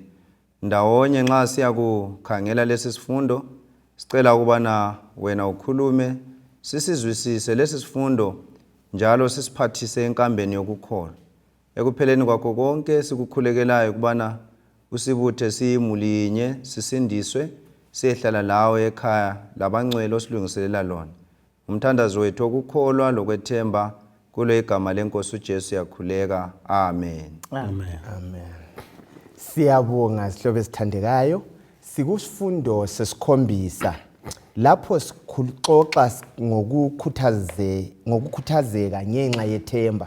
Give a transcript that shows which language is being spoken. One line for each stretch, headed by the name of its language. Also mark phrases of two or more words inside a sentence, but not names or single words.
North Ndebele: Ndawonye nxa siyakukhangela lesi sifundo, sicela ukubana wena ukhulume, sisizwisise lesi sifundo njalo sisiphathise enkambeni yokukholwa. Ekupheleni kwakho konke sikukhulekelayo ukubana usibuthe siyimulinye, sisindiswe, siyehlala lawe ekhaya labangcwele osilungiselela lona. Umthandazo wethu okukholwa lokwethemba kulo igama lenkosi uJesu yakhuleka. Amen. Amen. Amen. Siyabonga sihlobo esithandekayo. Sikusifundo sesikhombisa. Lapho sikuxoxa ngokukhuthazeka ngenxa yethemba.